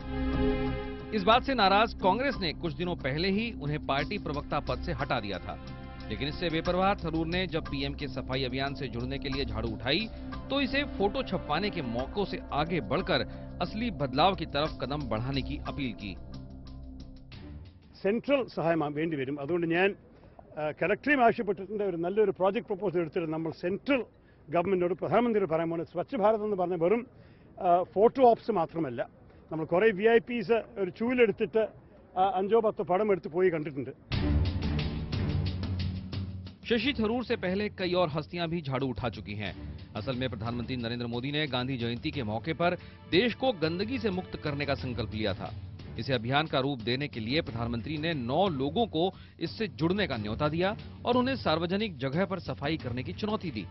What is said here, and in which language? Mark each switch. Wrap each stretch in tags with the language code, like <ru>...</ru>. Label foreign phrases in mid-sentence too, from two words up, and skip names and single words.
<hi>इस बात से नाराज कांग्रेस ने कुछ दिनों पहले ही उन्हें पार्टी प्रवक्ता पद से हटा दिया था। लेकिन इससे बेपरवाह थरूर ने जब पीएम के सफाई अभियान से जुड़ने के लिए झाड़ू उठाई तो इसे फोटो छपवाने के मौकों से आगे बढ़कर असली बदलाव की तरफ कदम बढ़ाने की अपील की।</hi> <ml>സെൻട്രൽ സഹായം വേണ്ടി വരും. അതുകൊണ്ട് ഞാൻ കളക്ടറേയും ആവശ്യപ്പെട്ടിട്ടുണ്ട്. ഒരു നല്ലൊരു</ml> <en>project proposal</en> <ml>എടുത്തിട്ട് നമ്മൾ സെൻട്രൽ ഗവൺമെന്റിനോട് പ്രധാനമന്ത്രിയോട് പറയാൻ പോകുന്നത് സ്വച്ഛ ഭാരത് എന്ന് പറഞ്ഞ വെറും</ml> <en>photo ops</en> <ml>മാത്രമല്ല. നമ്മൾ കുറേ VIPs ഒരു ചൂലെടുത്തിട്ട് 5-10 പടം എടുത്ത് പോയി കണ്ടിട്ടുണ്ട്.</ml> <hi>शशि थरूर से पहले कई और हस्तियां भी झाड़ू उठा चुकी हैं। असल में प्रधानमंत्री नरेंद्र मोदी ने गांधी जयंती के मौके पर देश को गंदगी से मुक्त करने का संकल्प लिया था। इसे अभियान का रूप देने के लिए प्रधानमंत्री ने 9 लोगों को इससे जुड़ने का न्योता दिया और उन्हें सार्वजनिक जगह पर सफाई करने की चुनौती दी।</hi>